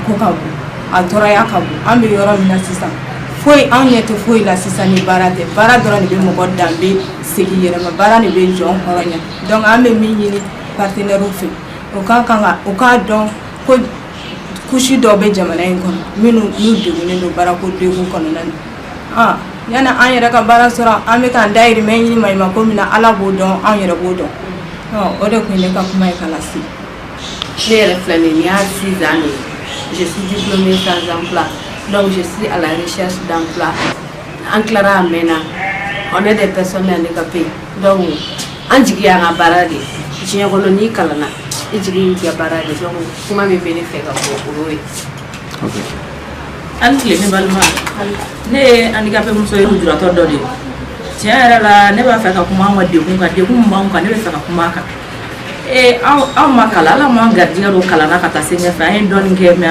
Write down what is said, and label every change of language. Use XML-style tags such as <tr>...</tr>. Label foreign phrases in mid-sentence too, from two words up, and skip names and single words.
<bm>ko ka bon a tɔɔrɔya ka bon an bɛ yɔrɔ min na sisan foyi an ɲɛ tɛ foyi la sisan ni baara tɛ baara dɔrɔn de bɛ mɔgɔ danbe segin yɛrɛ ma baara de bɛ jɔn hɔrɔnya donc an bɛ min ɲini partenaires fɛ o k'a dɔn ko kusi dɔw bɛ jamana in kɔnɔ minnu n'u degunnen don baarako degun kɔnɔna na yani an yɛrɛ ka baara sɔrɔ an bɛ k'an dahirimɛ ɲini maɲumako min na ala b'o dɔn an yɛrɛ b'o dɔn o de tun ye ne ka kuma ye ka lase. Ne yɛrɛ filɛ nin ye</bm> <fr>6 ans de je suis diplômée sans emploi donc je suis à la recherche d'emploi</fr> <bm>an tilara a mɛnna</bm> <fr>on est des personnes handicapées donc</fr> <bm>an jigi y'an ka baara de diɲɛ kɔnɔ n'i kalanna i jigi y'i ka baara de donc kuma min bɛ ne fɛ ka fɔ o ye. An tile ne balima ne ye handicapé muso ye lujuratɔ dɔ de ye tiɲɛ yɛrɛ la ne b'a fɛ ka kuma an ka degun kan degun min b'anw kan ne bɛ fɛ ka kuma a kan anw ma kalan ala m'an garijɛgɛ don kalan na ka taa se ɲɛfɛ an ye dɔɔnin kɛ mais</bm>